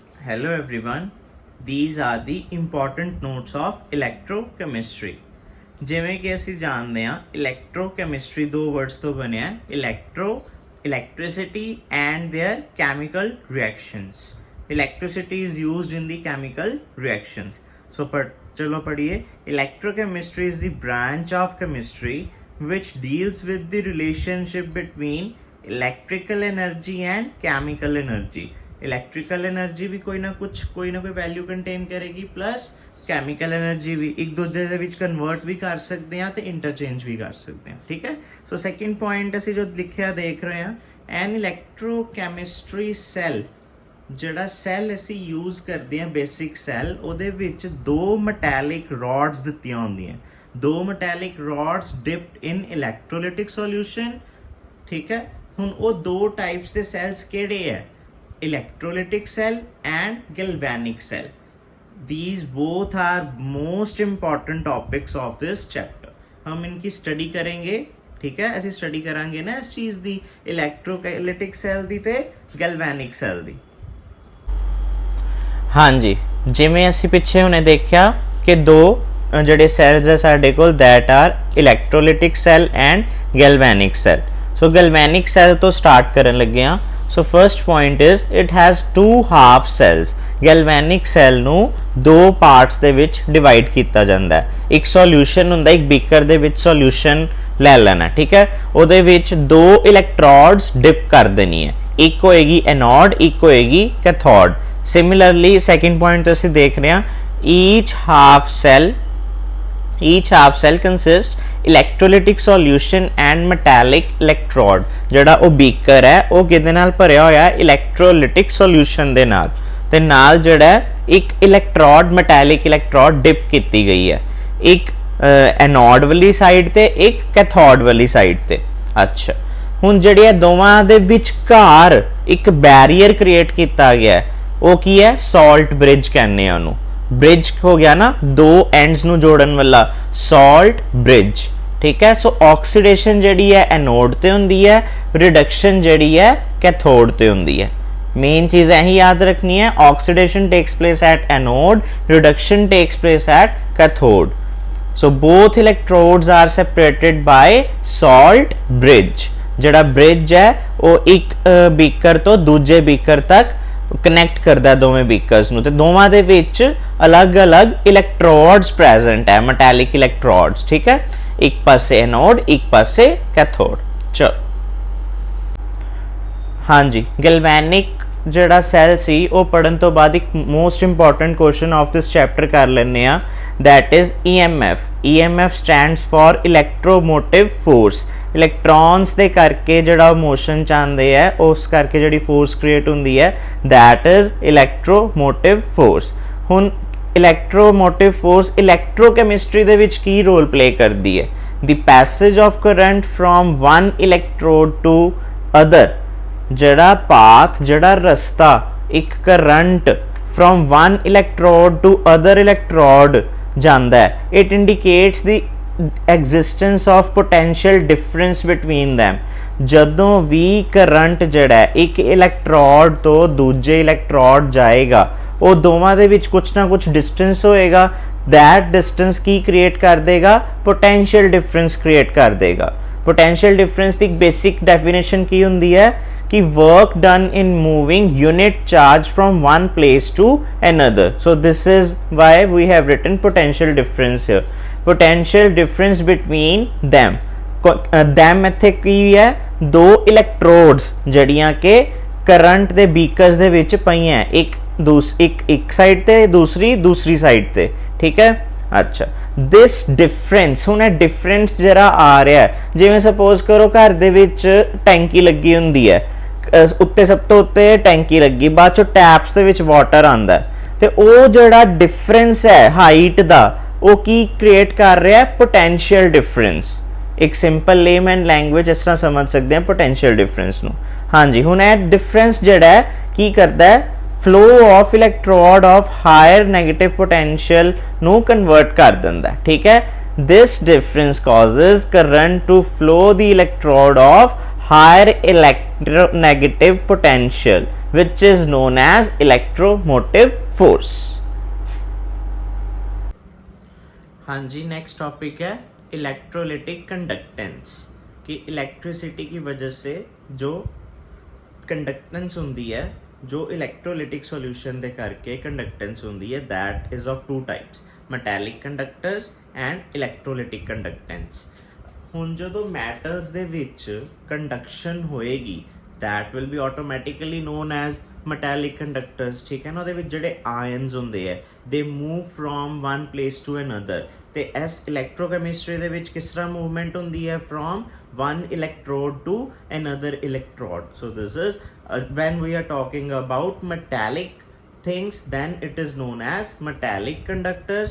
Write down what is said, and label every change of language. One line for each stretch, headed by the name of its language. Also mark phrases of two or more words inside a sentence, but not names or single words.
English: Hello everyone, these are the important notes of electrochemistry.
Punjabi: ਜਿਵੇਂ ਕਿ ਅਸੀਂ ਜਾਣਦੇ ਹਾਂ electrochemistry ਦੋ words ਤੋਂ ਬਣਿਆ
English: electricity and their chemical reactions. Electricity is used in the chemical reactions.
Hindi: So चलो पढ़िए.
English: Electrochemistry is the branch of chemistry which deals with the relationship between electrical energy and chemical energy.
Hindi: इलैक्ट्रिकल एनर्जी भी कोई ना कोई वैल्यू कंटेन करेगी प्लस कैमिकल एनर्जी भी एक दूसरे
Punjabi: ਦੇ ਵਿੱਚ ਕਨਵਰਟ ਵੀ ਕਰ ਸਕਦੇ ਆ ਤੇ ਇੰਟਰਚੇਂਜ ਵੀ ਕਰ ਸਕਦੇ ਆ. ਠੀਕ ਹੈ. ਸੋ
English: second point
Punjabi: ਅਸੀਂ ਜੋ ਲਿਖਿਆ ਦੇਖ ਰਹੇ ਆ
English: an electrochemistry cell
Punjabi: ਜਿਹੜਾ ਸੈੱਲ ਅਸੀਂ ਯੂਜ਼ ਕਰਦੇ ਆ
English: basic cell
Punjabi: ਉਹਦੇ ਵਿੱਚ ਦੋ
English: metallic rods
Punjabi: ਦਿੱਤੀਆਂ ਹੁੰਦੀਆਂ.
English: ਦੋ metallic rods dipped in electrolytic solution.
Punjabi: ਠੀਕ ਹੈ. ਹੁਣ ਉਹ ਦੋ ਟਾਈਪਸ ਦੇ ਸੈੱਲਸ ਕਿਹੜੇ ਆ?
English: Electrolytic cell and galvanic cell. These both are most important topics of this chapter.
Hindi: हम इनकी स्टडी करेंगे. ठीक है.
Punjabi: ਐਸੀ ਸਟਡੀ ਕਰਾਂਗੇ ਨਾ ਇਸ ਚੀਜ਼ ਦੀ
English: electrolytic cell
Punjabi: ਦੀ ਤੇ
English: galvanic cell
Punjabi: दी. ਹਾਂ ਜੀ, ਜਿਵੇਂ ਅਸੀਂ ਪਿੱਛੇ ਹੁਣੇ ਦੇਖਿਆ ਕਿ ਦੋ ਜਿਹੜੇ ਸੈਲਸ ਹੈ ਸਾਡੇ ਕੋਲ
English: that are electrolytic cell and galvanic cell.
Punjabi: So galvanic cell ਤੋਂ ਸਟਾਰਟ ਕਰਨ ਲੱਗੇ ਹਾਂ.
English: So first point is it has two half cells.
Punjabi: Galvanic cell ਨੂੰ ਦੋ parts ਦੇ ਵਿੱਚ divide ਕੀਤਾ ਜਾਂਦਾ ਹੈ. ਇੱਕ solution ਹੁੰਦਾ, ਇੱਕ beaker ਦੇ ਵਿੱਚ solution ਲੈ ਲੈਣਾ. ਠੀਕ ਹੈ. ਉਹਦੇ ਵਿੱਚ ਦੋ electrodes dip ਕਰ ਦੇਣੀ ਹੈ. ਇੱਕ ਹੋਏਗੀ
English: anode,
Punjabi: ਇੱਕ ਹੋਏਗੀ
English: cathode. Similarly second point
Punjabi: ਤੋਂ ਅਸੀਂ ਦੇਖ ਰਹੇ ਹਾਂ
English: each half cell consists electrolytic solution and metallic electrode.
Punjabi: ਜਿਹੜਾ ਉਹ beaker ਹੈ ਉਹ ਕਿਹਦੇ ਨਾਲ ਭਰਿਆ ਹੋਇਆ ਹੈ?
English: electrolytic solution
Punjabi: ਦੇ ਨਾਲ ਤੇ ਨਾਲ ਜਿਹੜਾ ਇੱਕ electrode
English: metallic electrode
Punjabi: dip ਕੀਤੀ ਗਈ ਹੈ. ਇੱਕ anode ਵਾਲੀ ਸਾਈਡ ਤੇ ਇੱਕ cathode ਵਾਲੀ ਸਾਈਡ ਤੇ. ਅੱਛਾ, ਹੁਣ ਜਿਹੜੀ ਇਹ ਦੋਵਾਂ ਦੇ ਵਿਚਕਾਰ ਇੱਕ
English: barrier create
Punjabi: ਕੀਤਾ ਗਿਆ ਹੈ ਉਹ ਕੀ ਹੈ?
English: salt bridge
Punjabi: ਕਹਿੰਦੇ ਆ ਉਹਨੂੰ. ਬ੍ਰਿਜ ਹੋ ਗਿਆ ਨਾ, ਦੋ ਐਂਡਸ ਨੂੰ ਜੋੜਨ ਵਾਲਾ
English: salt bridge.
Punjabi: ਠੀਕ ਹੈ.
English: so oxidation
Punjabi: ਜਿਹੜੀ ਹੈ एनोड ਤੇ ਹੁੰਦੀ है, रिडक्शन ਜਿਹੜੀ है कैथोड ਤੇ ਹੁੰਦੀ है.
Hindi: मेन चीज यही याद रखनी है,
English: oxidation takes place at anode, reduction takes place at cathode. so both electrodes are separated by salt bridge.
Punjabi: ਜਿਹੜਾ bridge ਹੈ ਵੋ ਇੱਕ ਬੀਕਰ ਤੋ ਦੂਜੇ ਬੀਕਰ ਤੱਕ ਕਨੈਕਟ ਕਰਤਾ ਦੋਵੇਂ ਬੀਕਰਸ ਨੂੰ ਤੇ ਦੋਵਾਂ ਦੇ ਵਿੱਚ ਅਲੱਗ ਅਲੱਗ
English: electrodes present
Punjabi: ਹੈ,
English: metallic electrodes.
Punjabi: ਠੀਕ ਹੈ. ਇੱਕ ਪਾਸੇ ਐਨੋਡ, ਇੱਕ ਪਾਸੇ ਕੈਥੋਡ. ਚਲੋ ਹਾਂ ਜੀ, ਗੈਲਵੈਨਿਕ ਜਿਹੜਾ ਸੈੱਲ ਸੀ ਉਹ ਪੜਨ ਤੋਂ ਬਾਅਦ ਇੱਕ
English: most important question of this chapter
Punjabi: ਕਰ ਲੈਂਦੇ ਆ,
English: that is EMF. EMF stands for electromotive force.
Punjabi: ਇਲੈਕਟ੍ਰੋਨਸ ਦੇ ਕਰਕੇ ਜਿਹੜਾ ਮੋਸ਼ਨ ਚ ਆਉਂਦੇ ਹੈ ਉਸ ਕਰਕੇ ਜਿਹੜੀ
English: force create
Punjabi: ਹੁੰਦੀ ਹੈ
English: that is electromotive force.
Punjabi: ਹੁਣ
English: electromotive force electrochemistry
Punjabi: ਦੇ ਵਿੱਚ ਕੀ
English: role play
Punjabi: ਕਰਦੀ ਹੈ?
English: the passage of current from one electrode to other.
Punjabi: ਜਿਹੜਾ ਪਾਥ, ਜਿਹੜਾ ਰਸਤਾ ਇੱਕ ਕਰੰਟ
English: from one electrode to other electrode
Punjabi: ਜਾਂਦਾ ਹੈ,
English: it indicates the existence of potential difference between them.
Punjabi: ਜਦੋਂ ਵੀ ਕਰੰਟ ਜਿਹੜਾ ਇੱਕ ਇਲੈਕਟ੍ਰੋਡ ਤੋਂ ਦੂਜੇ ਇਲੈਕਟ੍ਰੋਡ ਜਾਏਗਾ ਉਹ ਦੋਵਾਂ ਦੇ ਵਿੱਚ ਕੁਛ ਨਾ ਕੁਛ ਡਿਸਟੈਂਸ ਹੋਏਗਾ.
English: that distance
Punjabi: ਕੀ ਕ੍ਰੀਏਟ ਕਰ ਦੇਗਾ?
English: potential difference
Punjabi: ਕ੍ਰੀਏਟ ਕਰ ਦੇਗਾ.
English: potential difference
Punjabi: ਦੀ
English: basic definition
Punjabi: ਕੀ ਹੁੰਦੀ ਹੈ कि
English: work done in moving unit charge from one place to another. So this is why we have written potential difference here. Potential difference between them.
Punjabi: them ਇੱਥੇ ਕੀ ਹੈ? ਦੋ electrodes ਜਿਹੜੀਆਂ ਕਿ ਕਰੰਟ ਦੇ ਬੀਕਰਸ ਦੇ ਵਿੱਚ ਪਈਆਂ, ਇੱਕ ਸਾਈਡ ਤੇ ਦੂਸਰੀ ਸਾਈਡ ਤੇ. ਠੀਕ ਹੈ. ਅੱਛਾ,
English: this difference,
Punjabi: ਹੁਣ ਇਹ difference ਜਿਹੜਾ ਆ ਰਿਹਾ ਜਿਵੇਂ ਸਪੋਜ਼ ਕਰੋ ਘਰ ਦੇ ਵਿੱਚ ਟੈਂਕੀ ਲੱਗੀ ਹੁੰਦੀ ਹੈ, ਉੱਤੇ ਸਭ ਤੋਂ ਉੱਤੇ ਟੈਂਕੀ ਲੱਗੀ, ਬਾਅਦ ਚੋਂ ਟੈਪਸ ਦੇ ਵਿੱਚ ਵਾਟਰ ਆਉਂਦਾ ਤੇ ਉਹ ਜਿਹੜਾ ਡਿਫਰੈਂਸ ਹੈ ਹਾਈਟ ਦਾ ਉਹ ਕੀ ਕ੍ਰੀਏਟ ਕਰ ਰਿਹਾ?
English: potential difference.
Punjabi: ਇੱਕ
English: simple layman language
Punjabi: ਇਸ ਤਰ੍ਹਾਂ ਸਮਝ ਸਕਦੇ ਹਾਂ
English: potential difference
Punjabi: ਨੂੰ. ਹਾਂਜੀ, ਹੁਣ ਇਹ ਡਿਫਰੈਂਸ ਜਿਹੜਾ ਹੈ ਕੀ ਕਰਦਾ ਹੈ?
English: flow of electrode of higher negative potential
Punjabi: ਨੂੰ ਕਨਵਰਟ ਕਰ ਦਿੰਦਾ. ਠੀਕ ਹੈ.
English: this difference causes current to flow the electrode of higher electronegative potential, which is known as electromotive force.
Punjabi: ਹਾਂ ਜੀ,
English: next topic
Punjabi: ਹੈ
English: electrolytic conductance
Punjabi: ਕਿ ਇਲੈਕਟ੍ਰਿਸਿਟੀ ਕੀ ਵਜ੍ਹਾ ਸੇ ਜੋ ਕੰਡਕਟੈਂਸ ਹੁੰਦੀ ਹੈ, ਜੋ
English: electrolytic solution
Punjabi: ਦੇ ਕਰਕੇ ਕੰਡਕਟੈਂਸ ਹੁੰਦੀ ਹੈ,
English: that is of two types, metallic conductors and electrolytic conductance.
Punjabi: ਹੁਣ ਜਦੋਂ ਮੈਟਲਸ ਦੇ ਵਿੱਚ ਕੰਡਕਸ਼ਨ ਹੋਏਗੀ,
English: that will be automatically known as metallic conductors,
Punjabi: ਠੀਕ ਹੈ ਨਾ। ਉਹਦੇ ਵਿੱਚ ਜਿਹੜੇ ਆਇਨਸ ਹੁੰਦੇ ਆ,
English: they move from one place to another,
Punjabi: ਤੇ ਇਸ ਇਲੈਕਟ੍ਰੋਕੈਮਿਸਟਰੀ ਦੇ ਵਿੱਚ ਕਿਸ ਤਰ੍ਹਾਂ ਮੂਵਮੈਂਟ ਹੁੰਦੀ ਹੈ,
English: from one electrode to another electrode. So this is when we are talking about metallic things, then it is known as metallic conductors.